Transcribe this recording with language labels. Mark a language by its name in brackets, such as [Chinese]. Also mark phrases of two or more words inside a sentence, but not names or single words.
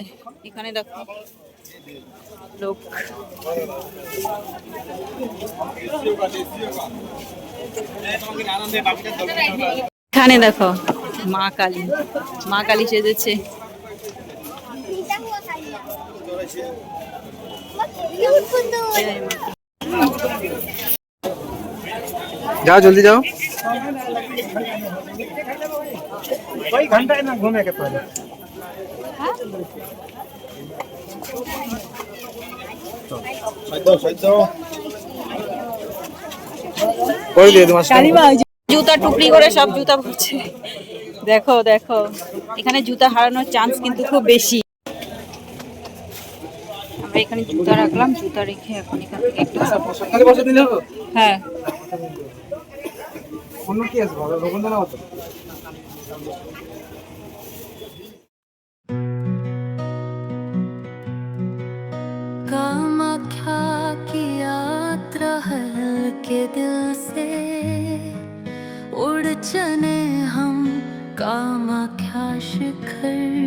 [Bangla] এখানে দেখো লোক, এখানে দেখো মা কালী, মা কালী সেজেছে। যাও জলদি যাও। [Hindi] घंटा है ना घूमे के पहले [Bangla] করে দিয়ে তোমার জুতা টুকরি করে সব জুতা ভরছে। দেখো দেখো, এখানে জুতা হারানোর চান্স কিন্তু খুব বেশি। আমরা এখানে জুতা রাখলাম, জুতা রেখে এখন এখান থেকে একটু, খালি বসে দিলে হবে। হ্যাঁ অন্য কি আছে ভালো রবীন্দ্র না হতো। [Hindi] कामाख्या की यात्रा हल्के दिल से उड़ चले हम कामाख्या शिखर,